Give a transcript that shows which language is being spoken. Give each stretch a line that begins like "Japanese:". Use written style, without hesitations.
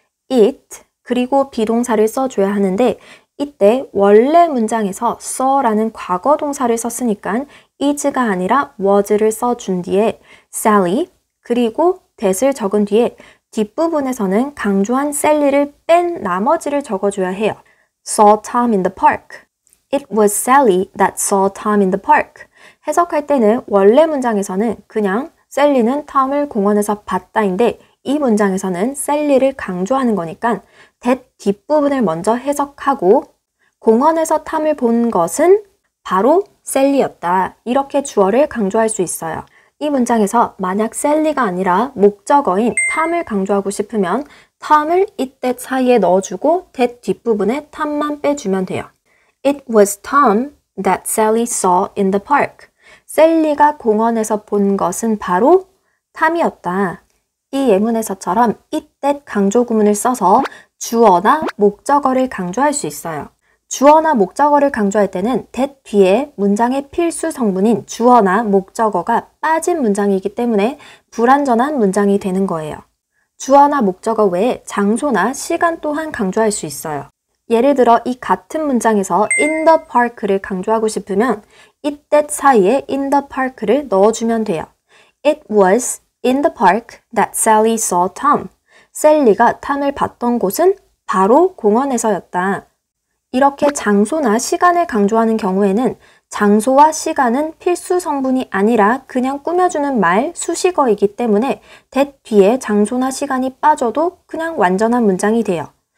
Korean: it 그리고 비동사를 써줘야 하는데 이때 원래 문장에서 saw라는 과거 동사를 썼으니까 is가 아니라 was를 써준 뒤에 Sally 그리고 that을 적은 뒤에 뒷부분에서는 강조한 셀리를 뺀 나머지를 적어줘야 해요.
English: Saw Tom in the park. It was Sally that saw Tom in the park.
Korean: 해석할 때는 원래 문장에서는 그냥 셀리는 톰을 공원에서 봤다인데 이 문장에서는 셀리를 강조하는 거니까 that 뒷부분을 먼저 해석하고 공원에서 톰을 본 것은 바로 셀리였다. 이렇게 주어를 강조할 수 있어요. 이 문장에서 만약 셀리가 아니라 목적어인 탐을 강조하고 싶으면 탐을 it that 사이에 넣어주고 that 뒷부분에 탐만 빼주면 돼요.
English: It was Tom that Sally saw in the park.
Korean: 셀리가 공원에서 본 것은 바로 탐이었다. 이 예문에서처럼 it that 강조 구문을 써서 주어나 목적어를 강조할 수 있어요. 주어나 목적어를 강조할 때는 that 뒤에 문장의 필수 성분인 주어나 목적어가 빠진 문장이기 때문에 불완전한 문장이 되는 거예요. 주어나 목적어 외에 장소나 시간 또한 강조할 수 있어요. 예를 들어 이 같은 문장에서
English: in the park
Korean: 를 강조하고 싶으면 it that 사이에 in the park를 넣어주면 돼요.
English: It was in the park that Sally saw Tom.
Korean: 셀리가 탐을 봤던 곳은 바로 공원에서였다. 이렇게 장소나 시간을 강조하는 경우에는 장소와 시간은 필수 성분이 아니라 그냥 꾸며주는 말, 수식어이기 때문에 that 뒤에 장소나 시간이 빠져도 그냥 완전한 문장이 돼요.